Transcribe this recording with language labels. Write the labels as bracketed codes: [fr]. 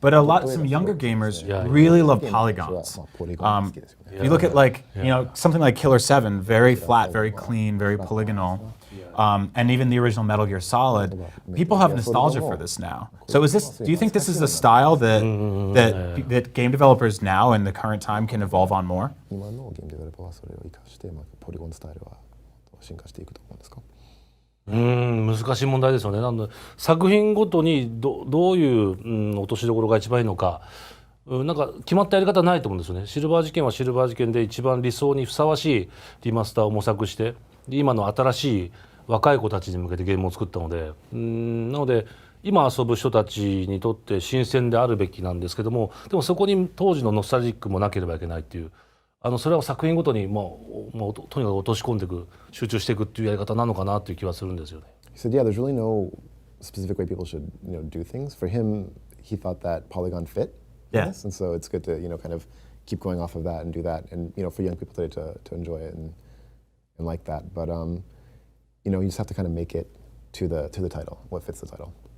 [en] But some younger gamers really love polygons. If you look at like something like Killer 7, very flat, very clean, very polygonal. And even the original Metal Gear Solid, people have nostalgia for this now. So do you think this is the style that game developers now in the current time can evolve on more? [ja] 今のゲームデベロッパーはそれを生かしてポリゴンスタイルは進化していくと思うんですか。難しい問題ですよね。なので作品ごとにどういう落としどころが一番いいのか、なんか決まったやり方ないと思うんですよね。シルバー事件はシルバー事件で一番理想にふさわしいリマスターを模索して、今の新しい若い子たちに向けてゲームを作ったので、なので今遊ぶ人たちにとって新鮮であるべきなんですけども、でもそこに当時のノスタルジックもなければいけないっていう、それを作品ごとにもうとにかく落とし込んでいく、集中していくっていうやり方なのかなっていう気はするんですよね。 [en] He said, there's really no specific way people should do things. For him, he thought that polygon fit. Yes, and so it's good to kind of keep going off of that and do that, and for young people today to enjoy it and like that. But you just have to kind of make it to the title, what fits the title.